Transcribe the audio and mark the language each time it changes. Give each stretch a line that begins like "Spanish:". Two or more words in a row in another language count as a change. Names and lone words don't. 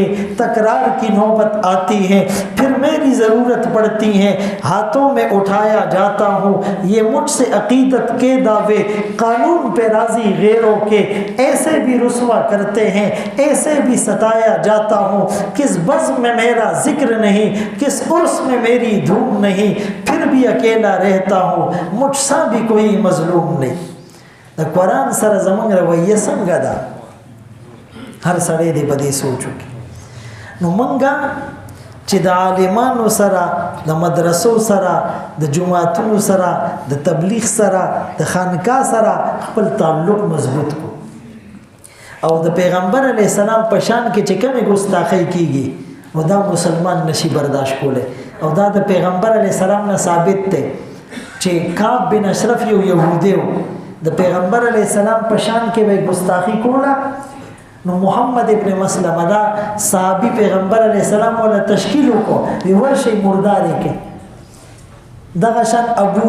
Urdu: تکرار کی نوبت آتی ہے پھر میری ضرورت پڑتی ہے ہاتھوں میں اٹھایا جاتا ہوں یہ مجھ سے عقیدت کے دعوے قانون پہ راضی غیروں کے ایسے بھی رسوا کرتے ہیں ایسے بھی ستایا جاتا ہوں کس بزم میں میرا ذکر نہیں کس عرس میں میری دھوم نہیں پھر بھی اکیلا رہتا ہوں مجھ سا بھی کوئی مظلوم نہیں
Pashto: د قرآن سره زمونږ رویه څنګه ده هر سړی دې په دې سوچ وکړي نو مونږ چې د عالمانو سره د مدرسو سره د جماعتونو سره د تبلیغ سره د خانقاه سره خپل تعلق مضبوط کو او د پیغمبر
Arabic: علیه السلام
Pashto: په شان کې چې کومې ګستاخی کیږي نو دا مسلمان نشي برداشت کولی او دا د پیغمبر
Arabic: علیه السلام
Pashto: نه ثابت دی چې کعب بن اشرف یو یهودی و د پیغمبر
Arabic: علیه السلام
Pashto: په شان کې به ګستاخی کوله نو محمد ابن مسلمه دا صحابي پیغمبر
Arabic: علیه السلام
Pashto: ولا تشکیل وکړو وی ورشي مرداري کې دغه شان ابو